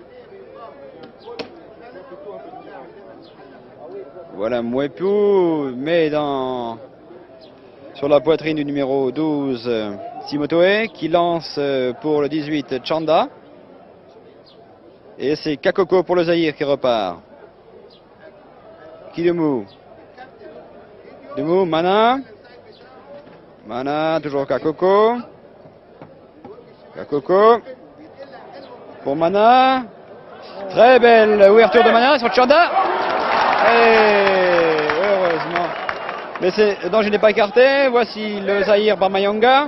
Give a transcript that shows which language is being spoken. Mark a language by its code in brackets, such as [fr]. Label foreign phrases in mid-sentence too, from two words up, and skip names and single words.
[fr] Voilà Mwepu, met sur la poitrine du numéro 12 Simotoe, qui lance pour le 18 Chanda. Et c'est Kakoko pour le Zaïre qui repart. Kidumu. Kidumu, Mana. Mana, toujours Kakoko. Kakoko. Pour Mana. Très belle ouverture de Mana sur Chanda. Et heureusement. Mais le danger n'est pas écarté. Voici le Zaïre par Mayanga.